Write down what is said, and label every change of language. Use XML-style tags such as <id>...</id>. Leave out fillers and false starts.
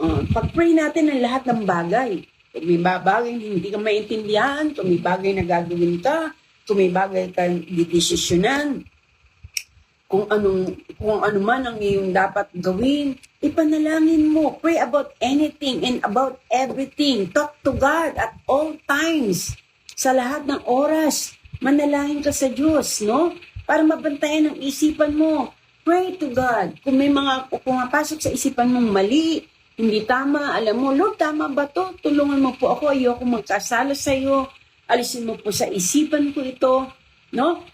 <tl>Pag-pray natin ang lahat ng bagay. Kung may bagay hindi ka maintindihan, kung may bagay na gagawin ka, kung may bagay ka didesisyonan, kung ano man ang iyong dapat gawin, ipanalangin mo.</tl> <en>Pray about anything and about everything. Talk to God at all times.</en> <tl>Sa lahat ng oras, manalangin ka sa Diyos, no? Para mabantayan ang isipan mo.</tl> <en>Pray to God.</en> <tl>Kung may mga pumapasok sa isipan mong mali, hindi tama, alam mo, Lord, tama ba to? Tulungan mo po ako, ayoko magkasala sa iyo. Alisin mo po sa isipan ko ito. No?</tl>